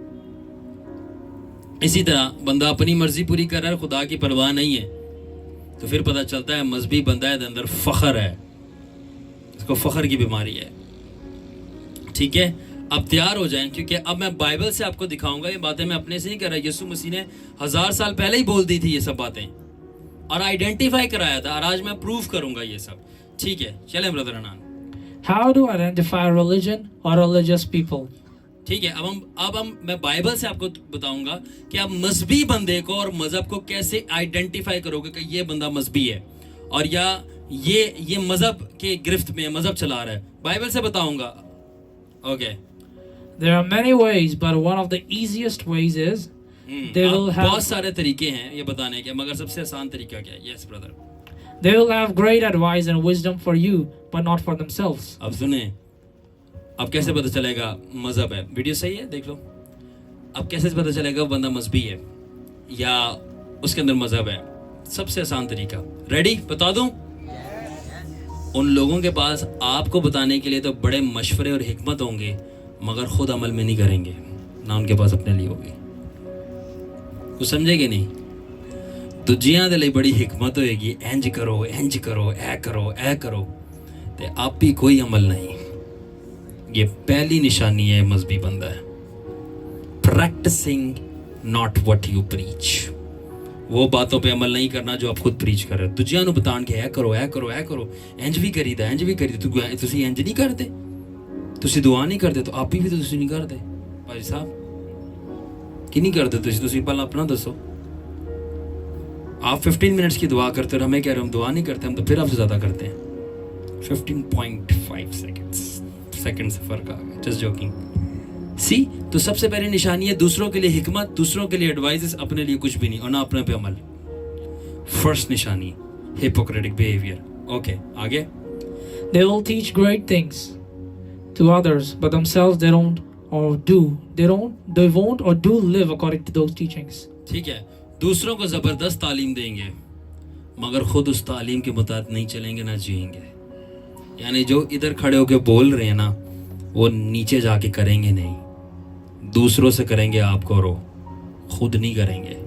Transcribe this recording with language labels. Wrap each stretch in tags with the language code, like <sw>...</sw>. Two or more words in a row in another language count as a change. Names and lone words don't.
<ur>اسی طرح بندہ اپنی مرضی پوری کر رہا ہے, خدا کی پرواہ نہیں ہے, تو پھر پتا چلتا ہے مذہبی بندہ ہے, اندر فخر ہے, اس کو فخر کی بیماری ہے. ٹھیک ہے, اب تیار ہو جائیں, کیونکہ اب میں بائبل سے آپ کو دکھاؤں گا. یہ باتیں میں اپنے سے نہیں کر رہا, یسوع مسیح نے 1000 سال پہلے ہی بول دی تھی یہ سب باتیں, اور آئیڈینٹیفائی کرایا تھا, اور آج میں پروف کروں گا یہ سب. ٹھیک ہے, چلیں برادر انان.</ur> <en>How to identify religion or religious people?</en> <ur>ٹھیک ہے, اب میں بائبل سے آپ کو بتاؤں گا کہ آپ مذہبی بندے کو اور مذہب کو کیسے آئیڈینٹیفائی کرو گے کہ یہ بندہ مذہبی ہے اور یا یہ مذہب کے گرفت میں مذہب چلا رہا ہے. بائبل سے بتاؤں گا. اوکے.</ur> <en>There are many ways, but one of the easiest ways is they will have</en> <ur>بہت سارے طریقے ہیں یہ بتانے کے, مگر سب سے آسان طریقہ کیا ہے؟</ur> <en>yes brother. They will have great advice and wisdom for you, but not for themselves.</en> <ur>اب سنیں, اب کیسے پتہ چلے گا مذہب ہے؟ ویڈیو صحیح ہے، دیکھ لو. اب کیسے پتہ چلے گا وہ بندہ مذہبی ہے یا اس کے اندر مذہب ہے؟ سب سے آسان طریقہ، ریڈی بتا دوں؟ ان لوگوں کے پاس آپ کو بتانے کے لیے تو بڑے مشورے اور حکمت ہوں گے، مگر خود عمل میں نہیں کریں گے، نہ ان کے پاس اپنے لیے ہوگی. کچھ سمجھے گے نہیں؟</ur> <pa>دجیاں دے لئی بڑی حکمت ہوئے گی، انج کرو انج کرو اے کرو اے کرو، تے آپ بھی کوئی عمل نہیں.</pa> <ur>یہ پہلی نشانی ہے مذہبی بندہ ہے.</ur> <en>practicing not what you preach.</en> <ur>وہ باتوں پہ عمل نہیں کرنا جو آپ خود پریچ کر رہے.</ur> <pa>دجیاں نو بتان کے اے کرو اے کرو اے کرو، انج بھی کریدا انج بھی کریدا. تسی انج نہیں کرتے، تسی دعا نہیں کرتے، تو آپ بھی تو تسی نہیں کرتے. بھائی صاحب کی نہیں کرتے تسی پہلے اپنا دسو.</pa> <ur>آپ 15 منٹس کی دعا کرتے اور ہمیں کہہ رہے ہم دعا نہیں کرتے، ہم تو پھر آپ سے زیادہ کرتے ہیں. 15.5 سیکنڈ سے فرق آ گیا.</ur> <en>just joking.</en> <ur>سی تو سب سے پہلی نشانی ہے دوسروں کے لیے حکمت، دوسروں کے لیے ایڈوائزز، اپنے لیے کچھ بھی نہیں اور نہ اپنے پہ عمل. فرسٹ نشانی</ur> <en>hypocritical behaviour.</en> <ur>اوکے آگے.</ur> <en>They will teach great things to others, but themselves they won't or do live according to those teachings.</en> <ur>ٹھیک ہے، دوسروں کو زبردست تعلیم دیں گے مگر خود اس تعلیم کے مطابق نہیں چلیں گے، نہ جئیں گے. یعنی جو ادھر کھڑے ہو کے بول رہے ہیں نا، وہ نیچے جا کے کریں گے نہیں. دوسروں سے کریں گے آپ کرو، خود نہیں کریں گے.</ur>